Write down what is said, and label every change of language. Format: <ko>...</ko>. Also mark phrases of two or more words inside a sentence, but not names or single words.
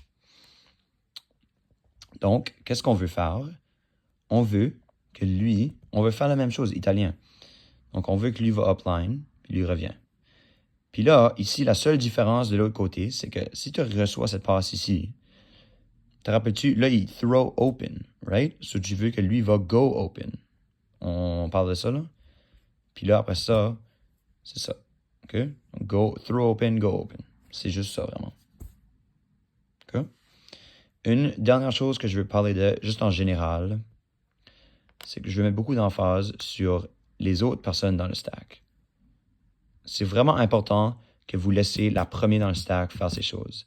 <fr>Donc, qu'est-ce qu'on veut faire? On veut que lui... On veut faire la même chose, italien. Donc, on veut que lui va upline, puis lui revient. Puis là, ici, la seule différence de l'autre côté, c'est que si tu reçois cette passe ici, te rappelles-tu, là, il</fr> <en>throw open, right?</en> <fr>So, tu veux que lui va</fr> <en>go open.</en> <fr>On parle de ça, là? Puis là, après ça, c'est ça. OK?</fr> <en>Go, throw open, go open.</en> <fr>C'est juste ça, vraiment. OK? Une dernière chose que je veux parler de, juste en général, c'est que je veux mettre beaucoup d'emphase sur les autres personnes dans le stack. C'est vraiment important que vous laissez la première dans le stack faire ces choses.</fr>